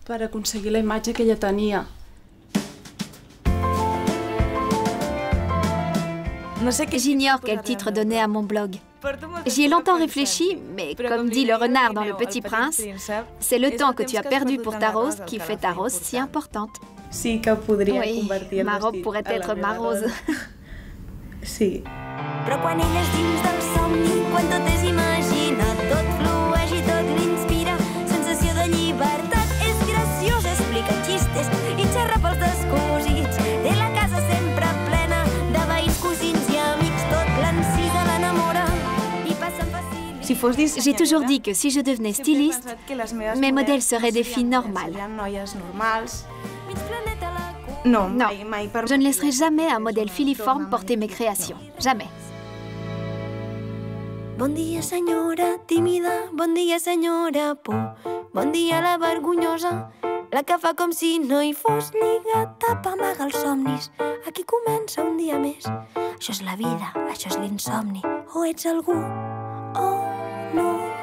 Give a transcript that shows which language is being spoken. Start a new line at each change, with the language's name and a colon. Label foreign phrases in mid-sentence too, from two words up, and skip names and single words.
French: J'ignore quel titre donner à mon blog. J'y ai longtemps réfléchi, mais comme dit le renard dans Le Petit Prince, c'est le temps que tu as perdu pour ta rose qui fait ta rose si importante.
Catalan: Sí que podria
French: convertir-me ma robe pourrait être ma rose.
Catalan: Sí. Però quan ell és dins del somni, quan tot és imaginat, tot flueix i tot l'inspira, sensació de llibertat, és graciós, explica xistes i xerra pels descosits. Té la casa sempre plena de veïns, cosins i amics, tot l'encisa l'enamora i passen facilitats.
French: J'ai toujours dit que si je devenais styliste, mes modèles seraient des filles normales. Non, je ne laisserai jamais un modèle filiforme porter mes créations. Jamais.
Catalan: Bon dia, senyora tímida, bon dia, senyora por, bon dia, la vergonyosa, la que fa com si no hi fos, lliga, tapa, amaga els somnis. Aquí comença un dia més. Això és la vida, això és l'insomni. O ets algú o no.